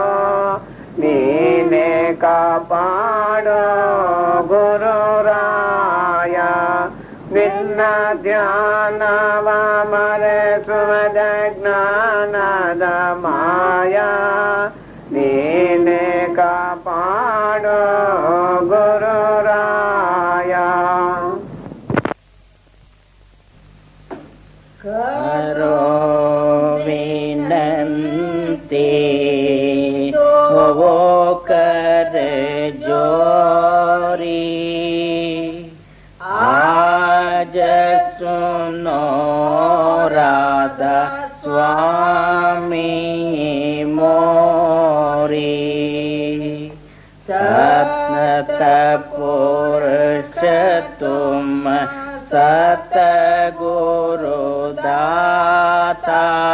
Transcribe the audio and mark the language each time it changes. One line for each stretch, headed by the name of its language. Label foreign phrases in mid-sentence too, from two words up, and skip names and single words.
Kannada: ನೀನೆ ಕಾಪಾಡೋ ಗುರುರಾಯ ನಿನ್ನ ಧ್ಯಾನವ ಮರೆಸುವದ ಜ್ಞಾನದ ಮಾಯ ನೀನೆ ಕಾಪಾಡೋ ಗುರುರಾಯ ಕರೋ ವಿನಂತಿ ಓ ಕರೆ
Hindi: जोरी आज सुनो राधा स्वामी मोरी सत पुरुष तुम सत गुरु दाता